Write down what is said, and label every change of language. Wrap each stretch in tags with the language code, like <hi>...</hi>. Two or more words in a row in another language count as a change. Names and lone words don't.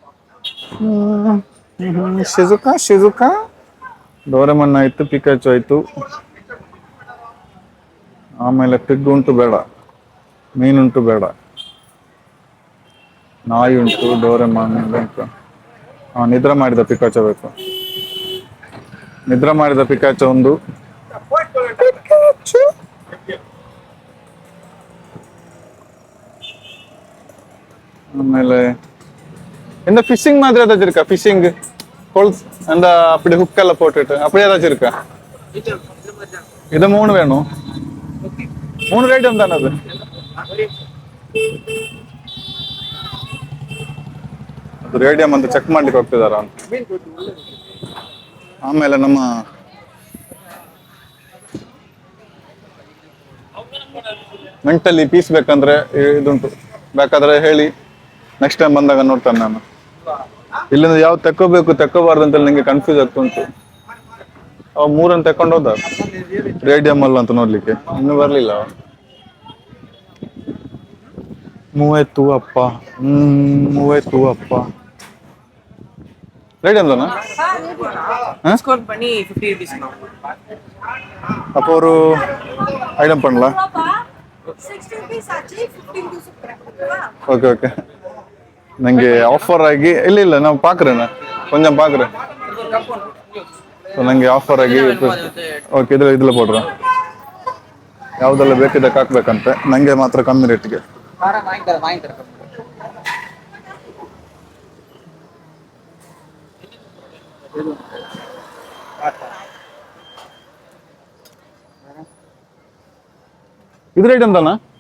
<kn>ಶಿಜುಕಾ ಡೋರೆಮನ್ ಆಯ್ತು, ಪಿಕಾಚು ಆಯ್ತು. ಆಮೇಲೆ ಪಿಗ್ ಉಂಟು ಬೇಡ, ಮೀನುಂಟು ಬೇಡ, ನಾಯಿ ಉಂಟು, ಡೋರೆಮನ್ ಬೇಕು. ನಿದ್ರೆ ಮಾಡಿದ ಪಿಕಾಚು ಬೇಕು. ನಿದ್ರೆ ಮಾಡಿದ ಪಿಕಾಚು ಒಂದು.</kn> <ta>ஆಮೇಲೆ இந்த ஃபிஷிங் மாதிரி ஏதாச்சும் இருக்கா? ஃபிஷிங் கொல்ஸ் அந்த அப்படி ஹுக் எல்லாம் போட்டுட்டு அப்படி ஏதாச்சும் இருக்கா? இது 3 வேணும். 3 ரேடியம் தானே அது?</ta> <kn>ಅದು ರೇಡಿಯಂ ಅಂತ ಚೆಕ್ ಮಾಡ್ಲಿಕ್ಕೆ ಹೋಗ್ತಿದಾರ ಅಂತ. ಆಮೇಲೆ ನಮ್ಮ</kn> <en>mentally peace</en> <kn>ಬೇಕಂದ್ರೆ ಇದುಂಟು, ಬೇಕಾದ್ರೆ ಹೇಳಿ,</kn> <en>next time</en> <kn>ಬಂದಾಗ ನೋಡ್ತಾನೆ ನಾನು. ಇಲ್ಲಿಂದ ಯಾವ್ದು ತಕ್ಕೋಬಾರ್ದು ಅಂತ ನಂಗೆ ಕನ್ಫ್ಯೂಸ್ ಆಗ್ತುಂಟು. ಅವ 3 ತಕೊಂಡು ಹೋದ ರೇಡಿಯಂ ಅಲ್ಲ ಅಂತ ನೋಡ್ಲಿಕ್ಕೆ, ಇನ್ನೂ ಬರ್ಲಿಲ್ಲ. ಮೂವತ್ತು ಅಪ್ಪ ರೇಡಿಯಂ தானா?</kn> <ta>டிஸ்கவுண்ட் பண்ணி 50 rupees. அப்போ ஒரு ஐட்டம் பண்ணலாம். 60 rupees ஆச்சு, 15 rupees</ta> <en>okay okay.</en> <kn>ನಂಗೆ ಆಫರ್ ಆಗಿ ಇಲ್ಲ ನಾನು ಪಾக்குறேன்,</kn> <ta>கொஞ்சம் பாக்குறேன்.</ta> <kn>ನಂಗೆ ಆಫರ್ ಆಗಿ ಓಕೆ ಇದ್ರಲ್ಲಿ போடுறேன். ಯಾವ್ದೆಲ್ಲ ಬೇಕಿದ್ದಕ್ಕೆ ಹಾಕ್ಬೇಕಂತೆ, ನಂಗೆ ಮಾತ್ರ ಕಮ್ಮಿ ರೇಟ್ಗೆ. ಇದು ರೇಟ್ ಎಂತಾನ?</kn>